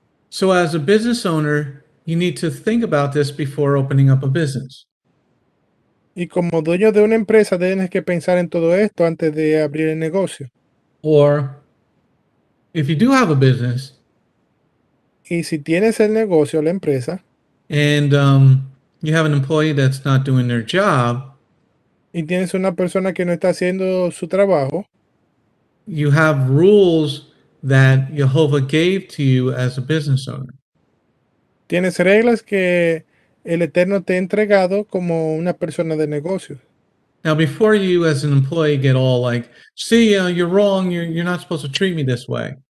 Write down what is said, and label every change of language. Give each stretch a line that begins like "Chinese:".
English: So as a business owner, you need to think about this before opening up a business.
Spanish: Y como dueño de una empresa, tienes que pensar en todo esto antes de abrir el negocio.
English: Or if you do have a business,
Spanish: y si tienes el negocio, la empresa,
English: and you have an employee that's not doing their job,
Spanish: y tienes una persona que no está haciendo su trabajo,
English: you have rules that Jehovah gave to you as a business owner.
Spanish: tienes reglas que el Eterno te ha entregado como una persona de negocios.
English: Now, before you as an employee get all like, see, you're wrong, you're not supposed to treat me this way.